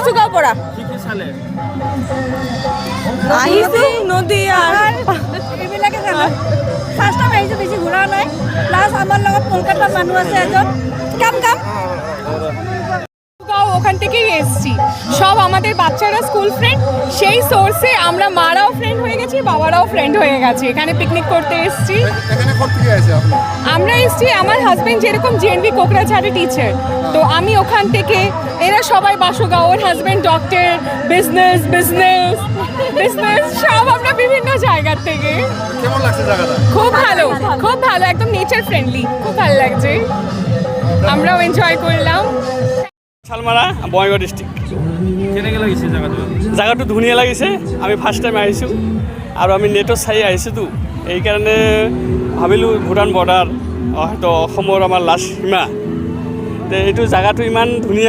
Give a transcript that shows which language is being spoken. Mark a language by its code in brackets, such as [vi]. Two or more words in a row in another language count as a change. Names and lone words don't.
[as] পৰা আহিছোঁ নদী আৰু এইবিলাকে জানো [en] first time [as] আহিছোঁ, বেছি ঘূৰা নাই। প্লাছ আমার লগত কলকাতার মানুষ আছে একজন কাম [bn] ওখান থেকেই এসেছি, সব আমাদের বাচ্চারা স্কুল ফ্রেন্ড, সেই সোর্সে আমরা মারাও ফ্রেন্ড হয়ে গেছি, বাবারাও ফ্রেন্ড হয়ে গেছে। এখানে পিকনিক করতে এসেছি। আমরা এসেছি, আমার হাজবেন্ড যেরকম জেএনভি কোকরাঝাড়ে টিচার, তো আমি ওখান থেকে, এরা সবাই বাসুগাঁও, ওর হাজবেন্ড ডক্টর, বিজনেস বিজনেস বিজনেস সব আমরা বিভিন্ন জায়গার থেকে। কেমন লাগছে জায়গাটা? খুব ভালো, খুব ভালো, একদম [en] nature friendly, [bn] খুব ভালো লাগছে, আমরাও এনজয় করলাম। [as] শালমাৰা বঙাইগাঁও ডিষ্ট্ৰিক্ট। কেনেকৈ লাগিছে জায়গাটো? জাগাটো ধুনীয়া লাগিছে। আমি [en] first time [as] আহিছোঁ আৰু আমি নেটত চাই আহিছোঁতো, এইকাৰণে ভাবিলোঁ ভূটান বৰ্ডাৰ হয়তো অসমৰ আমাৰ লাষ্ট সীমা, তে এইটো জাগাটো ইমান ধুনীয়া।